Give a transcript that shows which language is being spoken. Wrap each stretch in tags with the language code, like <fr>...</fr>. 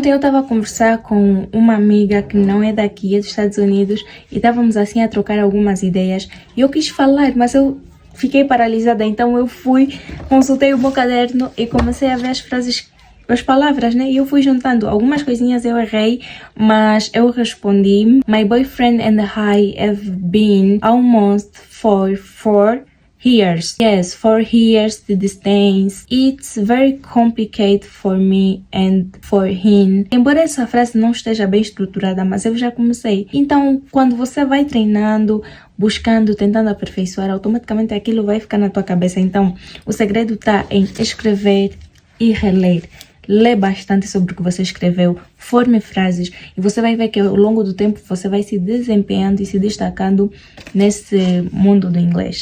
<pt>Ontem eu estava a conversar com uma amiga que não é daqui, é dos Estados Unidos, e estávamos assim a trocar algumas ideias. E eu quis falar, mas eu fiquei paralisada, então eu fui, consultei o meu caderno e comecei a ver as frases, as palavras, né? E eu fui juntando. Algumas coisinhas eu errei, mas eu respondi.</pt> <en>My boyfriend and I have been almost for 4 years. Yes, 4 years to distance. It's very complicated for me and for him.</en> <pt>Embora essa frase não esteja bem estruturada, mas eu já comecei. Então, quando você vai treinando, buscando, tentando aperfeiçoar, automaticamente aquilo vai ficar na tua cabeça. Então, o segredo está em escrever e reler. Lê bastante sobre o que você escreveu, forme frases e você vai ver que ao longo do tempo você vai se desempenhando e se destacando nesse mundo do inglês.</pt>